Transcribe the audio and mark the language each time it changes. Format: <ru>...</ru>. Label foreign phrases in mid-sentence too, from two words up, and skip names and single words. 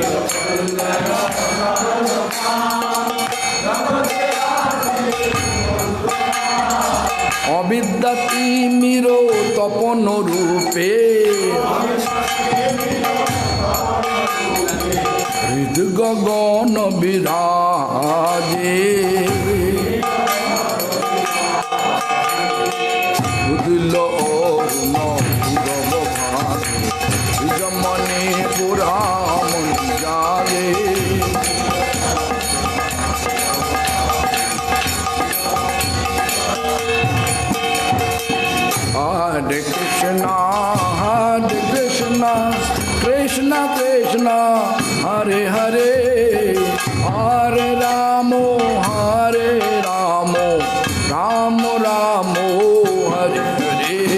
<bn>অবিদ্যা তিমির তপন রূপে হৃদ গগন বিরাজে উদিল অরুণ পুরব ভাগে যমনি গোরা মন জাগে</bn> <sa>हरे कृष्ण, कृष्ण कृष्ण, हरे हरे, हरे राम, राम राम, हरे हरे.</sa>